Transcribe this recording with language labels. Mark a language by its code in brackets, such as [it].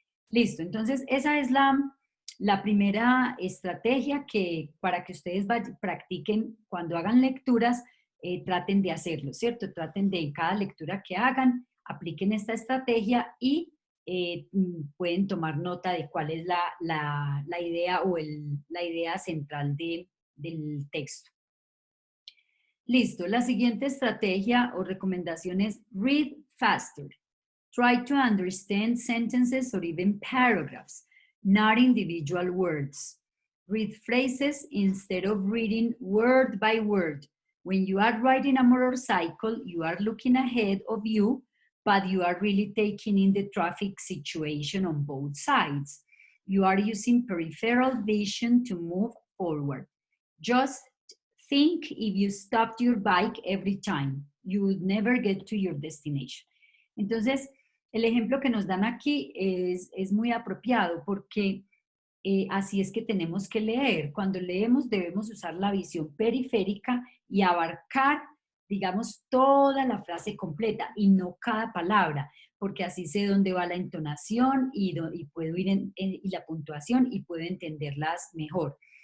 [es] Listo, entonces esa es la primera estrategia para que ustedes practiquen cuando hagan lecturas, traten de hacerlo, ¿cierto? Traten de en cada lectura que hagan, apliquen esta estrategia y pueden tomar nota de cuál es la idea o la idea central del texto. Listo, la siguiente estrategia o recomendación es [en] read faster. Try to understand sentences or even paragraphs, not individual words. Read phrases instead of reading word by word. When you are riding a motorcycle, you are looking ahead of you, but you are really taking in the traffic situation on both sides. You are using peripheral vision to move forward. Just think if you stopped your bike every time, you would never get to your destination. [es] Entonces, el ejemplo que nos dan aquí es muy apropiado porque así es que tenemos que leer. Cuando leemos debemos usar la visión periférica y abarcar, digamos, toda la frase completa y no cada palabra, porque así sé dónde va la entonación y puedo ir y la puntuación y puedo entenderlas mejor.